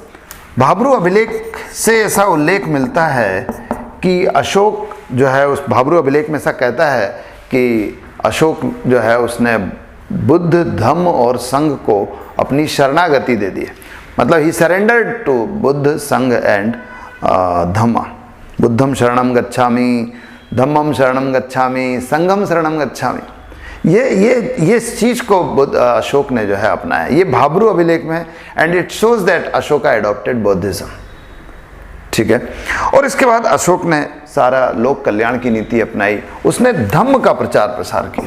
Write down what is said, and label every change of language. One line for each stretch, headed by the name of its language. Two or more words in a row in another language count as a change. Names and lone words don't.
Hindi: भाब्रू अभिलेख से ऐसा उल्लेख मिलता है कि अशोक जो है, उस भाब्रू अभिलेख में ऐसा कहता है कि अशोक जो है उसने बुद्ध, धम्म और संघ को अपनी शरणागति दे दी है।
English: मतलब he surrendered to Buddha, Sangha and Dhamma।
Pali: बुद्धम शरणम गच्छामि, धम्मम शरणम गच्छामि, संघम शरणम गच्छामि।
Hindi: ये इस चीज को अशोक ने जो है अपनाया। ये भाब्रू अभिलेख में,
English: and it shows that Ashoka adopted Buddhism.
Hindi: ठीक है, और इसके बाद अशोक ने सारा लोक कल्याण की नीति अपनाई। उसने धम्म का प्रचार प्रसार किया।